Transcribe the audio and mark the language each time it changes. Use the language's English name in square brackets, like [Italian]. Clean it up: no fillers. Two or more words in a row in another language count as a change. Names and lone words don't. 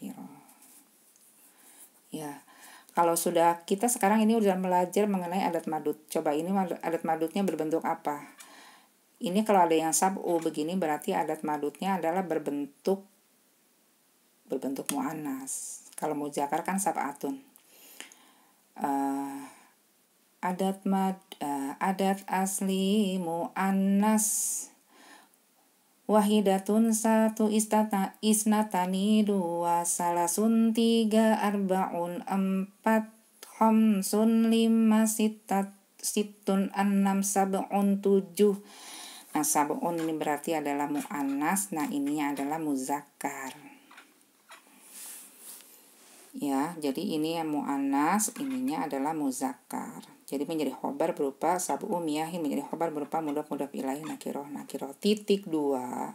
[Indonesian] Ya. Kalau sudah kita sekarang ini sudah belajar mengenai adat madud. Coba ini adat madudnya berbentuk apa? Ini kalau ada yang sab'u begini berarti adat madudnya adalah berbentuk mu'annas. Kalau muzakkar kan sab'atun. Adat asli mu'annas wahidatun satu isnatani dua salasun tiga arba'un empat khamsun lima situn enam sab'un tujuh. Nah, sab'un ini berarti adalah mu'annas. Nah, ininya adalah muzakkar ya. Jadi ini yang mu'annas, ininya adalah muzakkar. Jadi menjadi khobar berupa [Arabic] سبع مياه [Indonesian] menjadi khobar berupa [Arabic] مضاف إليه نكرة. [Indonesian] Titik 2.